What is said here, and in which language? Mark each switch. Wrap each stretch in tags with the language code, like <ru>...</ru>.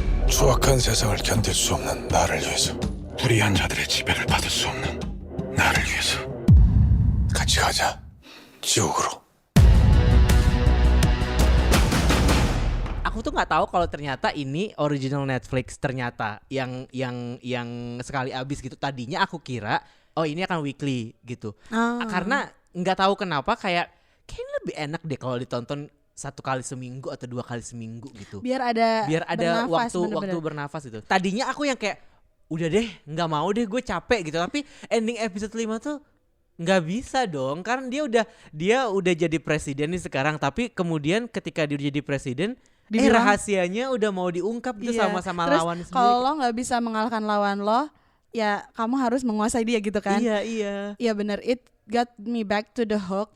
<ko>추악한 세상을 견딜 수 없는 나를 위해서, 불의한 자들의 지배를 받을 수 없는 나를 위해서 같이 가자, 지옥으로.</ko> <id>Aku tuh nggak tahu kalau ternyata ini original Netflix, ternyata yang sekali abis gitu. Tadinya aku kira ini akan weekly gitu. Karena nggak tahu kenapa kayaknya lebih enak deh kalau ditonton 1 kali seminggu atau 2 kali seminggu gitu. Biar ada bernafas, waktu bernafas itu. Tadinya aku yang kayak udah deh nggak mau deh, gue capek gitu. Tapi ending episode 5 tuh nggak bisa dong, karena dia udah jadi presiden nih sekarang. Tapi kemudian ketika dia jadi presiden, rahasianya udah mau diungkap gitu sama lawan sendiri. Kalau lo nggak bisa mengalahkan lawan lo, ya kamu harus menguasai dia gitu kan. Iya bener,</id> <en>it got me back to the hook.</en>